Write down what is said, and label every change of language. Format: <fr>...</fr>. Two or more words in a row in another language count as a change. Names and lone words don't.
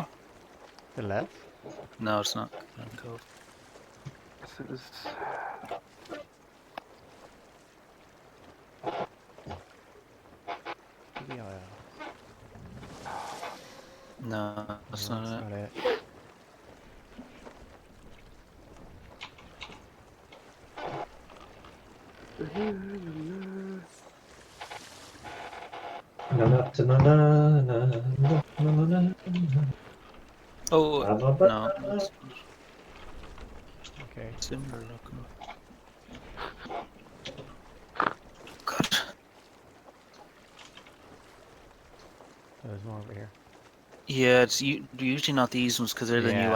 <en>The left? No, it's not. Cove. This is... Yeah. No, that's No, not it. it. Na, na, na, na, na, na, na, na, na. Oh, Ba-ba-ba. no. It's Okay. similar looking. God. There's more over here. Yeah, it's usually not these ones because they're the new they're</en>